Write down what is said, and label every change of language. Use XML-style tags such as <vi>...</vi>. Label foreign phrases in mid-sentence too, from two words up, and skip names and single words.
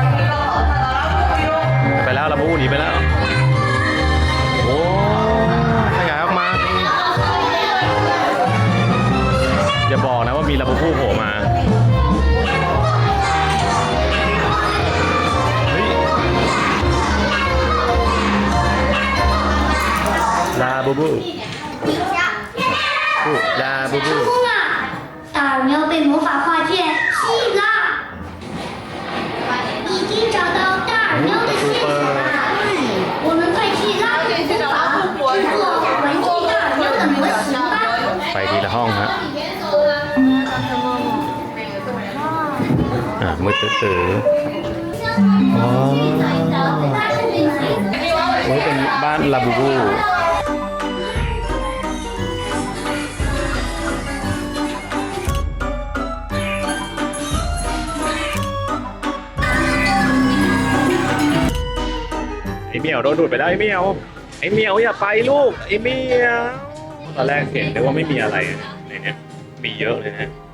<th>ไปแล้วลาบูบูหนีไปแล้วโอ้ขยายออกมาอย่าบอกนะว่ามีลาบูบูโผล่มาลาบูบูลาบูบู</th> <zh>大耳喵被魔法画卷吸引啦！已经找到大耳喵的线索啦！我们快去拉姆魔法制作玩具大耳喵的模型吧！</zh> <th>ไปทีละห้องฮะมือตื้ออ๋อ โอ้ยเป็นบ้านลาบูบูไอเมียวโดนดูดไปแล้วไอเมียวอย่าไปลูกไอเมียวตอนแรกเห็นเลยว่าไม่มีอะไรในนี้มีเยอะเลยนะ</th>